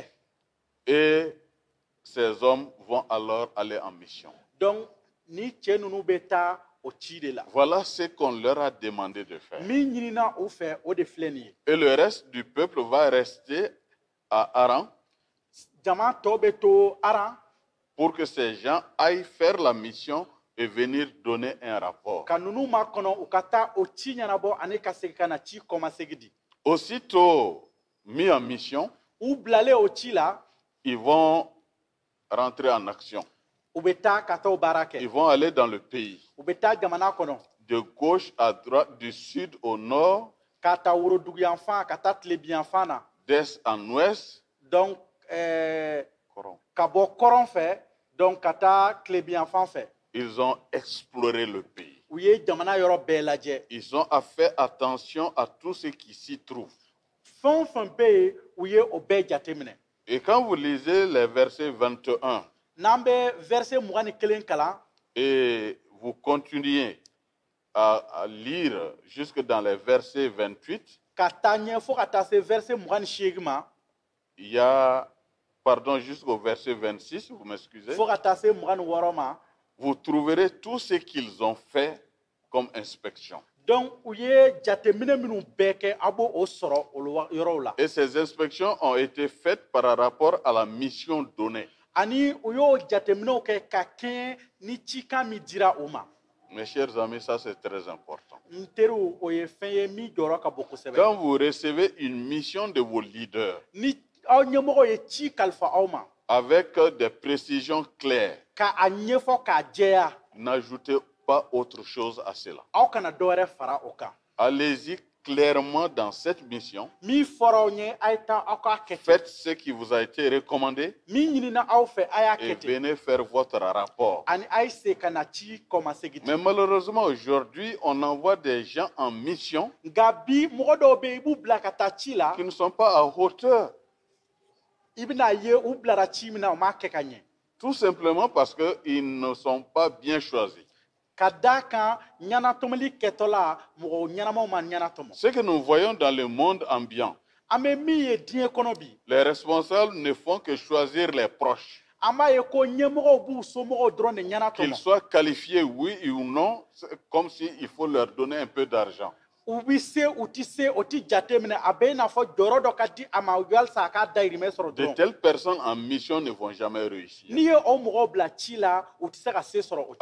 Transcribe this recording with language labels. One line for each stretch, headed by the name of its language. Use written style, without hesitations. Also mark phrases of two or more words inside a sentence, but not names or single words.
French: Et ces hommes vont alors aller en mission.
Bambara: Donc ni cɛ ninnu bɛ taa o ci de la.
French: Voilà ce qu'on leur a demandé de faire.
Bambara: Min ɲinina u fɛ o de filɛ nin ye.
French: Et le reste du peuple va rester à Haran
Bambara: Jama tɔ bɛ to Aran.
French: pour que ces gens aillent faire la mission et venir donner un rapport.
Bambara: Ka ninnu ma kɔnɔ u ka taa o ci ɲɛnabɔ ani ka segin ka na ci kɔmasegi di.
French: Aussitôt mis en mission,
Bambara: U bilalen o ci la.
French: ils vont rentrer en action.
Bambara: U bɛ taa ka taa o baara kɛ.
French: Ils vont aller dans le pays.
Bambara: U bɛ taa jamana kɔnɔ.
French: De gauche à droite, du sud au nord,
Bambara: Ka taa worodugu yan fan ka taa tilebi yan fan na.
French: d'est en ouest.
Bambara: Donc ka bɔ kɔrɔn fɛ donc ka taa tilebi yan fan fɛ.
French: Ils ont exploré le pays.
Bambara: u ye jamana yɔrɔ bɛɛ lajɛ.
French: Ils ont fait attention à tout ce qui s'y trouve.
Bambara: Fɛn o fɛn bɛ yen u ye o bɛɛ jateminɛ.
French: Et quand vous lisez les versets 21
Bambara: N'an bɛ verset 21 kalan.
French: et vous continuez à lire jusque dans les versets 28,
Bambara: Ka taa ɲɛ fo ka taa se verset 28 ma.
French: il y a, pardon, jusqu'au verset 26, vous m'excusez,
Bambara: Fo ka taa se 26 ma.
French: vous trouverez tout ce qu'ils ont fait comme inspection.
Bambara: Donc u ye jateminɛ minnu bɛɛ kɛ a b'o o sɔrɔ o yɔrɔw la.
French: Et ces inspections ont été faites par rapport à la mission donnée.
Bambara: Ani u y'o jateminɛw kɛ ka kɛɲɛ ni cikan min dira u ma.
French: Mes chers amis, ça c'est très important.
Bambara: N teriw o ye fɛn ye min jɔyɔrɔ ka bon kosɛbɛ.
French: Quand vous recevez une mission de vos leaders
Bambara: Ni aw ɲɛmɔgɔ ye ci kalifa aw ma.
French: avec des précisions claires,
Bambara: Ka a ɲɛfɔ k'a jɛya.
French: n'ajoutez pas autre chose à cela.
Bambara: Aw kana dɔwɛrɛ fara o kan.
French: Allez-y clairement dans cette mission.
Bambara: Min fɔra aw ɲɛ a ye taa aw k'a kɛ ten.
French: Faites ce qui vous a été recommandé
Bambara: Min ɲinina aw fɛ a y'a
French: et
Bambara: kɛ ten.
French: venez faire votre rapport.
Bambara: Ani a ye se ka na ci kɔmasegin.
French: Mais malheureusement, aujourd'hui, on envoie des gens en mission
Bambara: Nka bi mɔgɔ dɔw bɛ yen i b'u bila ka taa ci la.
French: qui ne sont pas à hauteur.
Bambara: I bɛna ye u bilara ci min na u m'a kɛ ka ɲɛ.
French: Tout simplement parce qu'ils ne sont pas bien choisis.
Bambara: Ka d'a kan ɲɛnatɔmɔli kɛtɔla mɔgɔ ɲɛnamaw ma ɲɛnatɔmɔ.
French: Ce que nous voyons dans le monde ambiant,
Bambara: An bɛ min ye diɲɛ kɔnɔ bi.
French: les responsables ne font que choisir les proches.
Bambara: An b'a ye ko ɲɛmɔgɔw b'u somɔgɔw dɔrɔn de
French: Qu'ils
Bambara: ɲɛnatɔmɔ.
French: soient qualifiés, oui ou non, c'est comme s'il faut leur donner un peu d'argent.
Bambara: U bɛ se u tɛ se o tɛ jate minɛ a bɛ i n'a fɔ jɔyɔrɔ dɔ ka di a ma walasa a k'a dahirimɛ sɔrɔ
French: De
Bambara: dɔrɔn.
French: telles personnes en mission ne vont jamais réussir.
Bambara: N'i ye o mɔgɔw bila ci la u tɛ se ka se sɔrɔ o